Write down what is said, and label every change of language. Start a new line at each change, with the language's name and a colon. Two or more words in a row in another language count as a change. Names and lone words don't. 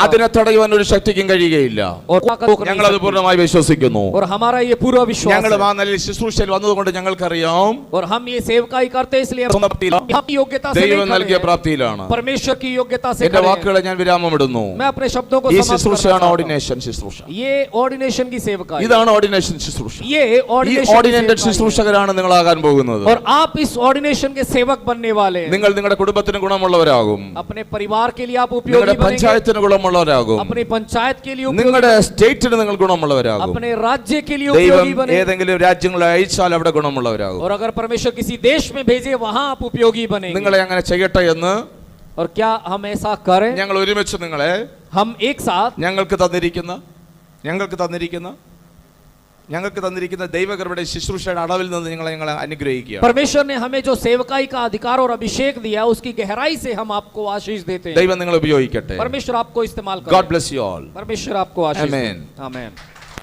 Malayalam: അതിനെ തടയുവാൻ ഒരു ശക്തിക്കും കഴിയുകയില്ല.
Hindi: और
Malayalam: ഞങ്ങൾ അത് പൂർണ്ണമായി വിശ്വസിക്കുന്നു.
Hindi: और हमारा ये पूरा विश्वास
Malayalam: ഞങ്ങൾ
Hindi: है,
Malayalam: ആ നിലയിൽ ശുശ്രൂഷയിൽ വന്നതുകൊണ്ട് ഞങ്ങൾക്കറിയാം
Hindi: और हम ये सेवकाई करते हैं इसलिए हम योग्यता से
Malayalam: ദൈവം
Hindi: नहीं
Malayalam: നൽകിയ
Hindi: खड़े हैं,
Malayalam: പ്രാപ്തിയിലാണ്.
Hindi: परमेश्वर की योग्यता से
Malayalam: എന്റെ
Hindi: खड़े हैं।
Malayalam: വാക്കുകളെ ഞാൻ വിരാമമിടുന്നു.
Hindi: मैं अपने शब्दों को
Malayalam: ഈ
Hindi: समाप्त
Malayalam: ശുശ്രൂഷയാണ്
Hindi: करना चाहता
Malayalam: ഓർഡിനേഷൻ ശുശ്രൂഷ.
Hindi: हूं। ये ऑर्डिनेशन की सेवकाई,
Malayalam: ഇതാണ് ഓർഡിനേഷൻ ശുശ്രൂഷ.
Hindi: ये
Malayalam: ഈ
Hindi: ऑर्डिनेशन
Malayalam: ഓർഡിനേറ്റഡ്
Hindi: की सेवकाई
Malayalam: ശുശ്രൂഷകരാണ് നിങ്ങളാകാൻ പോകുന്നത്.
Hindi: है। और आप इस ऑर्डिनेशन के सेवक बनने वाले हैं।
Malayalam: നിങ്ങൾ നിങ്ങളുടെ കുടുംബത്തിന് ഗുണമുള്ളവരാകും.
Hindi: अपने परिवार के लिए आप
Malayalam: നിങ്ങളുടെ
Hindi: उपयोगी बनेंगे,
Malayalam: പഞ്ചായത്തിന് ഗുണമുള്ളവരാകും.
Hindi: अपने पंचायत के लिए
Malayalam: നിങ്ങളുടെ
Hindi: उपयोगी,
Malayalam: സ്റ്റേറ്റിന് നിങ്ങൾ ഗുണമുള്ളവരാകും.
Hindi: अपने राज्य के लिए
Malayalam: ദൈവം
Hindi: उपयोगी बने,
Malayalam: ഏതെങ്കിലും രാജ്യങ്ങളെ അയച്ചാൽ അവിടെ ഗുണമുള്ളവരാകും.
Hindi: और अगर परमेश्वर किसी देश में भेजे वहां आप उपयोगी बनेंगे।
Malayalam: നിങ്ങളെ അങ്ങനെ ചെയ്യട്ടെ എന്ന്
Hindi: और क्या हम ऐसा करें?
Malayalam: ഞങ്ങൾ ഒരുമിച്ച് നിങ്ങളെ
Hindi: हम एक साथ
Malayalam: ഞങ്ങൾക്ക് തന്നിരിക്കുന്ന ദൈവകൃപയുടെ ശുശ്രൂഷയുടെ അളവിൽ നിന്ന് ഞങ്ങളെ അനുഗ്രഹിക്കുക.
Hindi: परमेश्वर ने हमें जो सेवकाई का अधिकार और अभिषेक दिया उसकी गहराई से हम आपको आशीष देते हैं।
Malayalam: ദൈവം നിങ്ങളെ ഉപയോഗിക്കട്ടെ.
Hindi: परमेश्वर आपको इस्तेमाल God करे।
English: bless you all.
Hindi: परमेश्वर आपको आशीष Amen. दे। आमीन।